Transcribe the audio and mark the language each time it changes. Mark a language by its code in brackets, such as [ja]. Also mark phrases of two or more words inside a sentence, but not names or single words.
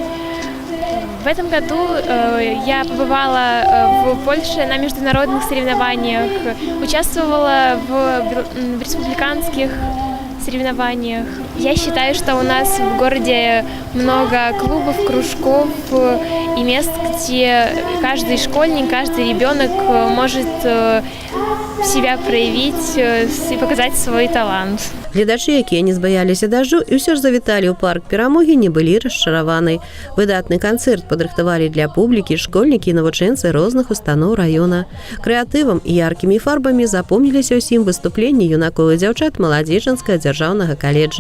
[ru] В этом году я побывала в Польше на международных соревнованиях, участвовала в республиканских соревнованиях. Я считаю, что у нас в городе много клубов, кружков и мест, где каждый школьник, каждый ребенок может себя проявить и показать свой талант. [be] Гледачы, якія не збаяліся дажджу і ўсё ж завіталі ў парк перамогі, не былі расчараваны. Выдатны канцэрт падрыхтавалі для публікі школьнікі і навучэнцы розных устаноў раёна. Крэатывам і яркімі фарбамі запомніліся ўсім выступленні юнакоў і дзяўчат маладзечанскага дзяржаўнага каледжа.